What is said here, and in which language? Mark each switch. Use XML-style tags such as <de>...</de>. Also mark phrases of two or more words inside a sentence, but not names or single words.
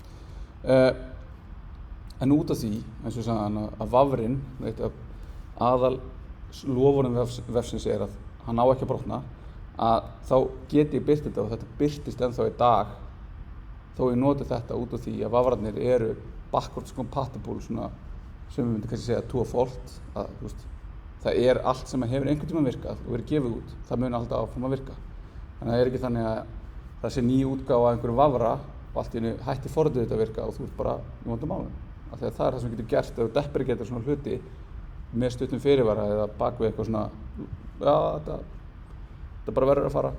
<is>En út af því, eins og ég sagði að vafrinn, eitt af aðal loforðum vefsins að hann á ekki að brotna, að þá get ég birt þetta og þetta birtist ennþá í dag þó ég noti þetta út af því að vafrarnir eru</is> <en>backwards compatible</en> <is>svona, sem við myndum kannski segja</is> <en>to a fault,</en> <is>að það allt sem hefur einhvern tímann virkað og verið gefið út, það mun alltaf áfram að virka. Þannig að það ekki þannig að það sé ný útgáfa af einhverju vafra og allt í einu hætti forritið þetta að virka og þú ert bara í vondum málum. Af því að það það sem við getum gert ef þú deprecatar svona hluti með stuttum fyrirvara eða bak við eitthvað svona, já, þetta bara verður að fara.</is>